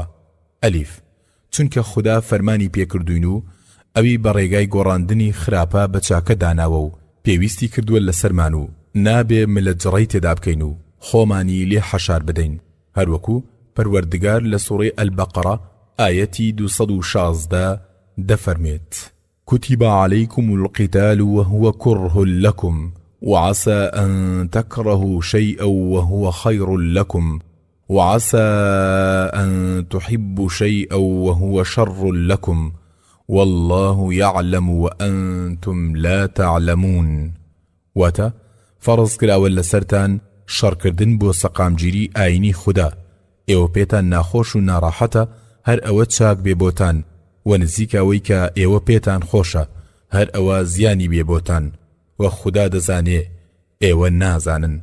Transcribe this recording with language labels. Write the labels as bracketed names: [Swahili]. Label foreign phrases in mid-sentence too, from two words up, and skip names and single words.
[Central Kurdish] ئەلیف، چونکە خوددا فەرمانی پێکردوین و ئەوی بە ڕێگای گۆڕاندنی خراپە بە چاکە داناوە و پێویستی کردووە لەسەرمان و نابێ ملەجڕەی تێدا بکەین و خۆمانی لێ حەشار بدەین، هەروەکو پەروەردگار لە سوڕەی ئەلبەقەرە ئاەتی 216 دەفەرمێت: [Arabic] كتب عليكم القتال وهو كره لكم وعسى أن تكرهوا شيئا وهو خير لكم وعسى أن تحبوا شيئا وهو شر لكم والله يعلم وأنتم لا تعلمون. [Central Kurdish] واتە فەرز کراوە لەسەرتان شەڕکردن بۆ سەقامگیری ئاینی خوددا. ئێوە پێتان ناخۆش و ناڕاحەتە هەر ئەوە چاک بێ بۆتان و نزیکەوەی کە ئێوە پێتان خۆشە هەر ئەوە زیانی بێ بۆتان و خوددا دەزانێ ئێوە نازانن.